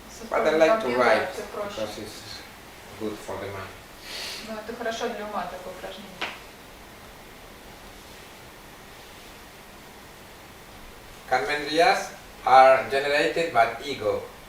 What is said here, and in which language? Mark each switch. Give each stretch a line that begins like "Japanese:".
English: But I like to write because it's good for the mind.
Russian: Ну, это хорошо для ума, такое упражнение.
English: Karmendriyas are generated by ego.